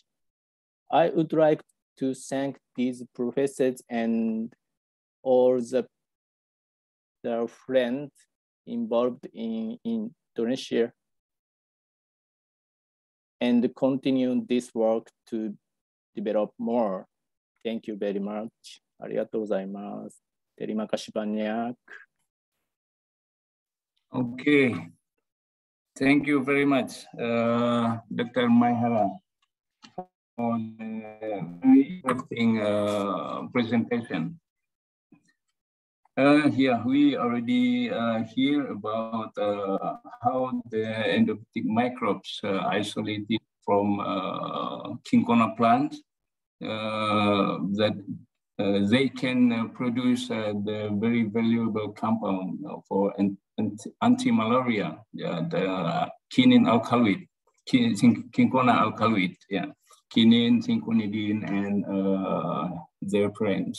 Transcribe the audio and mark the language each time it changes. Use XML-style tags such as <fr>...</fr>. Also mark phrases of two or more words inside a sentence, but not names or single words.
<en>I would like to thank these professors and all the friends involved in Indonesia, and continue this work to develop more. Thank you very much.</en> <ja>ありがとうございます.</ja> <id>Terima kasih banyak.</id> <en>Okay. Thank you very much, Dr. Maihara, for the very interesting presentation. Here we already hear about how the endophytic microbes isolated from cinchona plants that they can produce the very valuable compound for anti-malaria, the quinine alkaloid, cinchona alkaloid, quinine, cinchonidine, and their friends.</en>